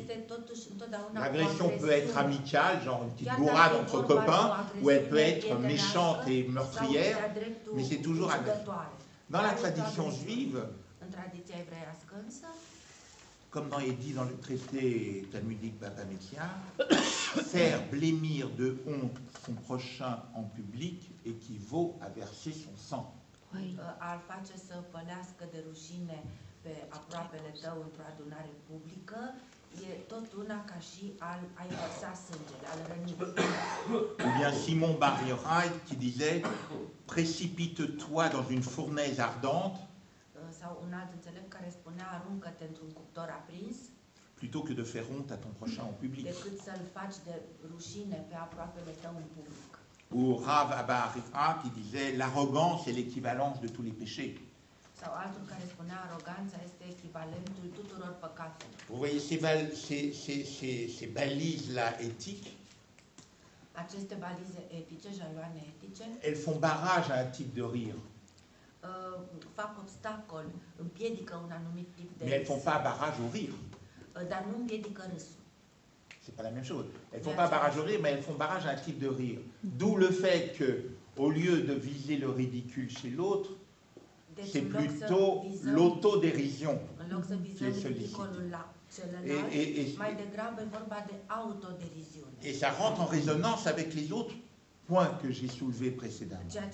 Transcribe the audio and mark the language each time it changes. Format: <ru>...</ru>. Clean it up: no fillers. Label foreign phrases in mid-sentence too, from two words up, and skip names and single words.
<fr>L'agression peut être amicale, genre une petite bourrade entre copains, ou elle peut être méchante et meurtrière, mais c'est toujours agressif. Dans la tradition juive, comme il est dit dans le traité talmudique Baba Metzia, faire blêmir de honte son prochain en public équivaut à verser son sang.</fr> <ro>Al face să pălească de rușine pe aproapele tău într-o adunare publică e tot una ca și a-i vărsa sângele, al răni.</ro> <fr>Ou bien Simon Bar Yochai qui disait précipite-toi dans une fournaise ardente</fr> <ro>Sau un alt înțelept care spunea aruncă-te într-un cuptor aprins</ro> <fr>plutôt que de faire honte à ton prochain en public.</fr> <ro>Decât să-l faci de rușine pe aproapele tău în public.</ro> <fr>Ou Rav Abba Arifa qui disait l'arrogance est l'équivalence de tous les péchés.</fr> <ro>Sau altul care spunea aroganța este echivalentul tuturor păcatelor.</ro> <fr>Vous voyez ces balises-là éthiques,</fr> <ro>Aceste balize etice, jaloane etice,</ro> <fr>elles font barrage à un type de rire.</fr> <ro>Fac obstacol, împiedică un anumit tip de</ro> <fr>mais elles ne font pas barrage au rire.</fr> <ro>Dar nu împiedică râsul.</ro> <fr>C'est pas la même chose. Elles font pas barrage au rire, mais elles font barrage à un type de rire. D'où le fait que, au lieu de viser le ridicule chez l'autre, c'est plutôt l'autodérision qui est sollicitée. Et ça rentre en résonance avec les autres points que j'ai soulevés précédemment.</fr>